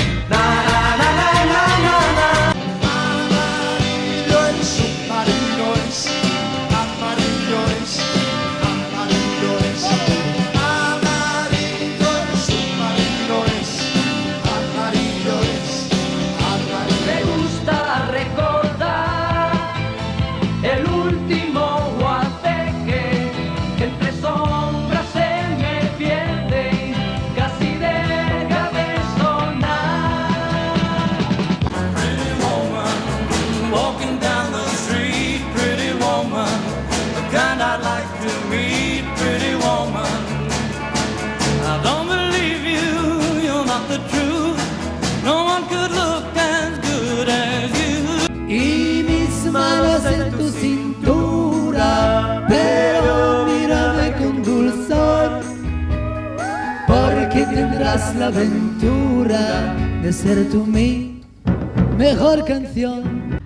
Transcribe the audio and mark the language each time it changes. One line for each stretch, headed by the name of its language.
Spanish: Na, na, na, na, na, na, na. Amarillo es, amarillo es, amarillo es, amarillo es, amarillo es, amarillo es, amarillo es, amarillo. Me gusta recordar el último guateque que entre sombras se me pierde y casi deja de sonar.
English: Pretty woman, walking down the street, pretty woman, the kind I'd like to meet, pretty woman. I don't believe you, you're not the truth. No one could look as good as you.
Spanish: Y mis manos en tu cintura, pero mírame con dulzor, porque tendrás la aventura de ser tú mi mejor canción.